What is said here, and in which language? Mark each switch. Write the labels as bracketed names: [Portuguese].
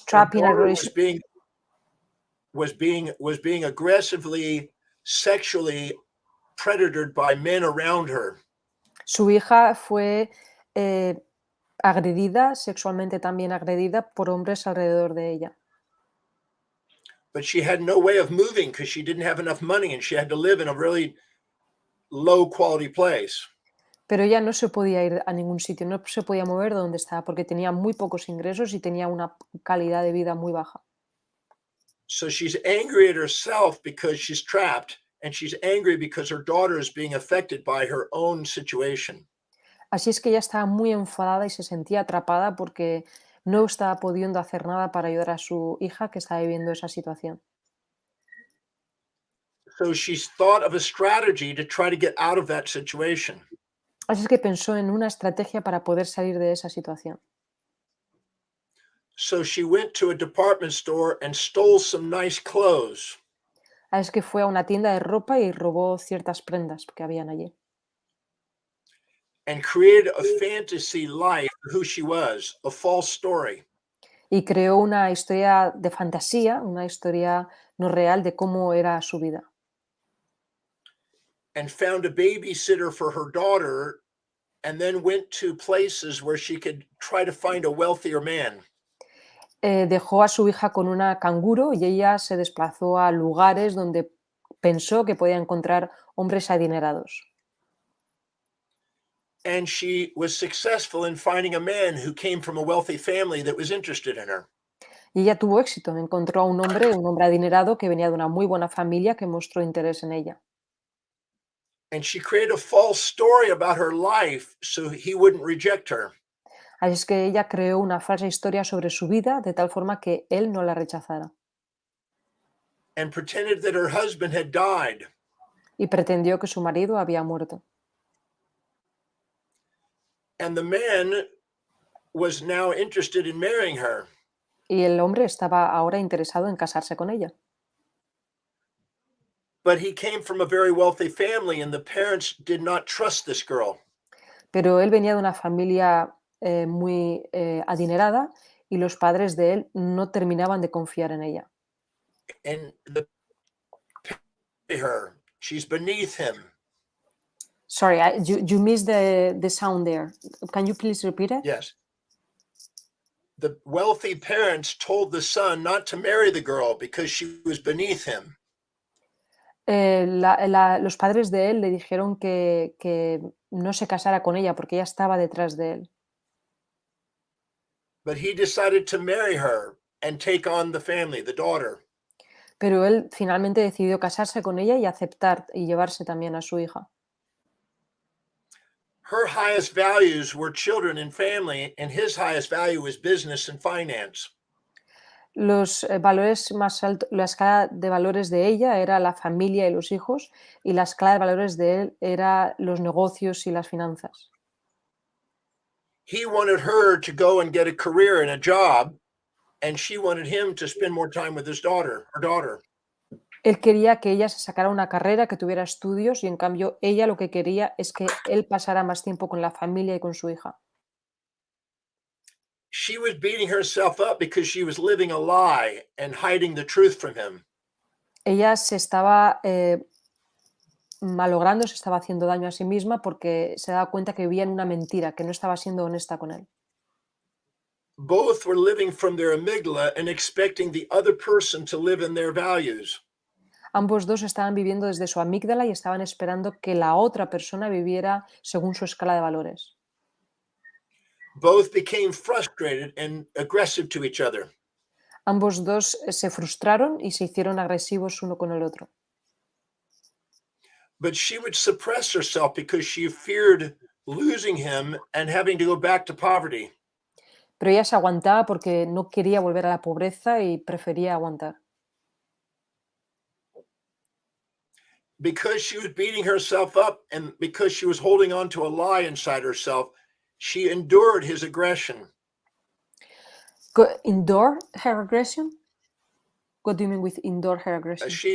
[English] her trapped in a daughter relationship. was being aggressively sexually predatored by men around her. [Spanish] Su hija fue agredida, sexualmente también agredida por hombres alrededor de ella. [English] But she had no way of moving because she didn't have enough money and she had to live in a really low quality place. [Spanish] Pero ella no se podía ir a ningún sitio, no se podía mover de donde estaba porque tenía muy pocos ingresos y tenía una calidad de vida muy baja. [English] So she's angry at herself because she's trapped, and she's angry because her daughter is being affected by her own situation. [Spanish] Así es que ella estaba muy enfadada y se sentía atrapada porque no estaba pudiendo hacer nada para ayudar a su hija que estaba viviendo esa situación. [English] So she's thought of a strategy to try to get out of that situation. [Spanish] Así es que pensó en una estrategia para poder salir de esa situación. [English] So she went to a department store and stole some nice clothes. [Spanish] Así es que fue a una tienda de ropa y robó ciertas prendas que habían allí. [English] And created a fantasy life of who she was, a false story. [Spanish] Y creó una historia de fantasía, una historia no real de cómo era su vida. [English] And found a babysitter for her daughter, and then went to places where she could try to find a wealthier man. [Spanish] Dejó a su hija con una canguro y ella se desplazó a lugares donde pensó que podía encontrar hombres adinerados. [English] And she was successful in finding a man who came from a wealthy family that was interested in her. [Spanish] Y ella tuvo éxito, encontró a un hombre adinerado que venía de una muy buena familia que mostró interés en ella. [English] And she created a false story about her life so he wouldn't reject her. [Spanish] Así es que ella creó una falsa historia sobre su vida de tal forma que él no la rechazara. [English] And pretended that her husband had died. [Spanish] Y pretendió que su marido había muerto. [English] And the man was now interested in marrying her. [Spanish] Y el hombre estaba ahora interesado en casarse con ella. [English] But he came from a very wealthy family, and the parents did not trust this girl. [Spanish] Pero él venía de una familia muy adinerada y los padres de él no terminaban de confiar en ella. [English] And her, she's beneath him. Sorry, you missed the sound there. Can you please repeat it? Yes. The wealthy parents told the son not to marry the girl because she was beneath him. [Spanish] Los padres de él le dijeron que no se casara con ella porque ella estaba detrás de él. [English] But he decided to marry her and take on the family, the daughter. [Spanish] Pero él finalmente decidió casarse con ella y aceptar y llevarse también a su hija. [English] Her highest values were children and family, and his highest value was business and finance. [Spanish] Los valores más altos, la escala de valores de ella era la familia y los hijos, y la escala de valores de él era los negocios y las finanzas. [English] He wanted her to go and get a career and a job, and she wanted him to spend more time with his daughter, her daughter. [Spanish] Él quería que ella se sacara una carrera, que tuviera estudios, y en cambio ella lo que quería es que él pasara más tiempo con la familia y con su hija. [English] She was beating herself up because she was living a lie and hiding the truth from him. [Spanish] Ella se estaba malogrando, se estaba haciendo daño a sí misma porque se daba cuenta que vivía en una mentira, que no estaba siendo honesta con él. [English] Both were living from their amygdala and expecting the other person to live in their values. [Spanish] Ambos dos estaban viviendo desde su amígdala y estaban esperando que la otra persona viviera según su escala de valores. [English] Both became frustrated and aggressive to each other. [Spanish] Ambos dos se frustraron y se hicieron agresivos uno con el otro. [English] But she would suppress herself because she feared losing him and having to go back to poverty. [Spanish] Pero ella se aguantaba porque no quería volver a la pobreza y prefería aguantar. [English] Because she was beating herself up and because she was holding on to a lie inside herself, she endured his aggression. Endure her aggression? What do you mean with endure her aggression?